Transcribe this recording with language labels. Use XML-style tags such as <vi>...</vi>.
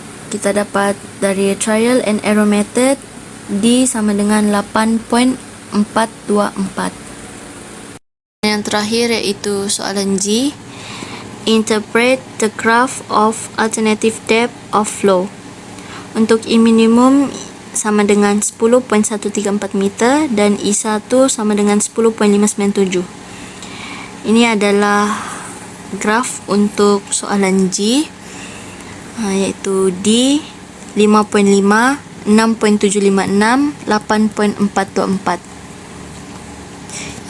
<ms>Kita dapat dari trial and error method D sama dengan 8.424. Yang terakhir iaitu soalan G.</ms> <en>Interpret the graph of alternative depth of flow.</en> <ms>Untuk E minimum sama dengan 10.134 meter dan E1 sama dengan 10.597. Ini adalah graf untuk soalan G, iaitu D 5.5, 6.756, 8.424.</ms>